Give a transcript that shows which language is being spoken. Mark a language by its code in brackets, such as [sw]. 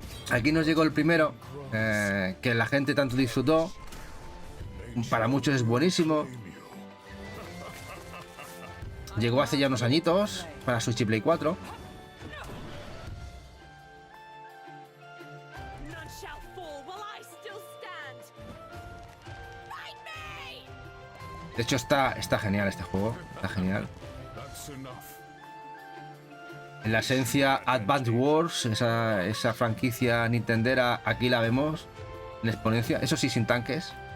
[es] Aquí nos llegó el primero. Que la gente tanto disfrutó. Para muchos es buenísimo. Llegó hace ya unos añitos para Switch y Play 4. [en] None shall fall while I still stand. Fight me! [es] De hecho está genial este juego. Está genial. [en] That's enough. [es] En la esencia Advance Wars, esa franquicia nintendera, aquí la vemos en exponencia. Eso sí, sin tanques.